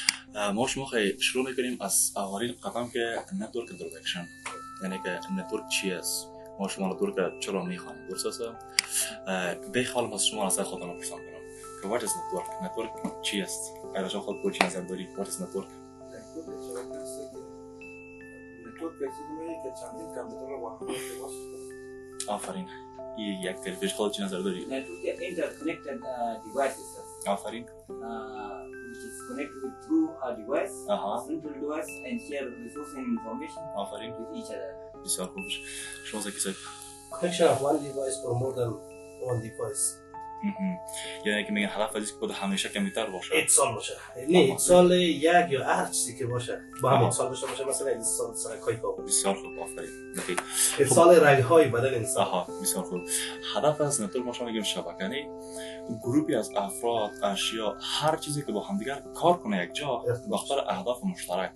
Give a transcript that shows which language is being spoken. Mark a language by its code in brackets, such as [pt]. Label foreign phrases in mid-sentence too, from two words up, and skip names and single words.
[fa] ما شما خیلی شروع میکنیم از اولین قدم که [en] network introduction, [fa] یعنی که نتورک چی است. ما شما نتورک چرا میخوانیم؟ درست است. بخوام از شما از خودتون بپرسم کنم که [en] what is network؟ [fa] نتورک چی است؟ اگر شما خود چی نظر داری [en] what is network؟ [fa] آفرین. یک کلمه خود چی نظر داری؟ [en] Network interconnected devices. [fa] آفرین. [en] Which is connected with through a device, central device, and share resource and information [fa] آفرین. [en] with each other. [fa] بسیار خوبش. شما زکی سید. [en] Connection of one device or more than one device. [fa] یعنی که میگن هدف از اینکه همیشه کامپیوتر باشه. اتصال باشه. نه اتصال یک یا هر چیزی که باشه. با هم اتصال باشه مثلا اتصال سرکای کابل. بسیار خوب آفرین. دقیق. اتصال رگ‌های بدن انسان. بسیار خوب. هدف از نتورک ما شما میگیم شبکه، یعنی گروهی از افراد، اشیا، هر چیزی که با هم دیگر کار کنه یک جا بخاطر اهداف مشترک.